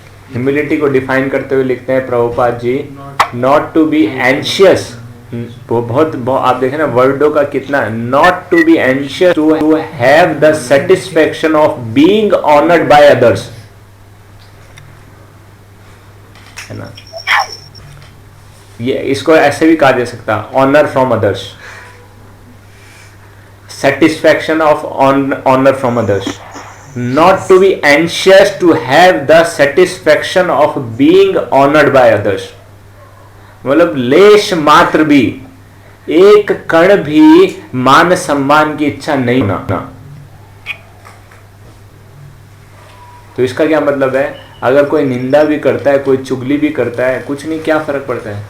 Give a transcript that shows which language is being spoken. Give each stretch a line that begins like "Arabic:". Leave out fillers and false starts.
Hindi: Humility को define करते हुए लिखते हैं Prabhupada ji,
English: Not to be anxious.
Hindi: वो बहुत आप देखें ना वर्डों का कितना,
English: not to be anxious to have the satisfaction of being honoured by others,
Hindi: है ना। ये इसको ऐसे भी कहा जा सकता है,
English: Honour from others, satisfaction of honor from others, not to be anxious to have the satisfaction of being honored by others।
Hindi: मतलब लेश मात्र भी, एक कण भी मान सम्मान की इच्छा नहीं होना। तो इसका क्या मतलब है? अगर कोई निंदा भी करता है, कोई चुगली भी करता है, कुछ नहीं, क्या फर्क पड़ता है?